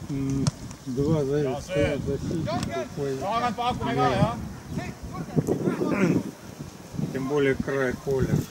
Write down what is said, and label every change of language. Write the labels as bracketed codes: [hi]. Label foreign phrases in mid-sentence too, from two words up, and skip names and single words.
[ru] Два защитника. [et] Tagant pakkume ka, jah? [ru] Тем более край поля.